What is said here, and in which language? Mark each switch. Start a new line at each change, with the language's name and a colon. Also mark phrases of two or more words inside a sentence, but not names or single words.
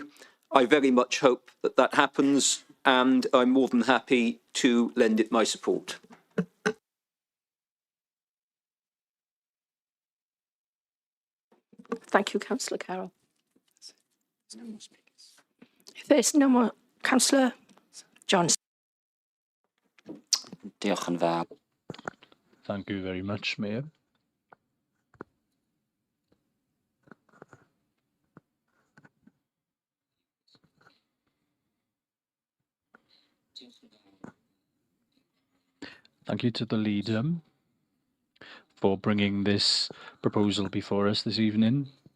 English: I very much hope that that happens, and I'm more than happy to lend it my support. Thank you, Councillor Carroll. If there's no more, Councillor Johnson.
Welsh: Diolch yn fawr.
English: Thank you very much, Mayor. Thank you to the leader for bringing this proposal before us this evening.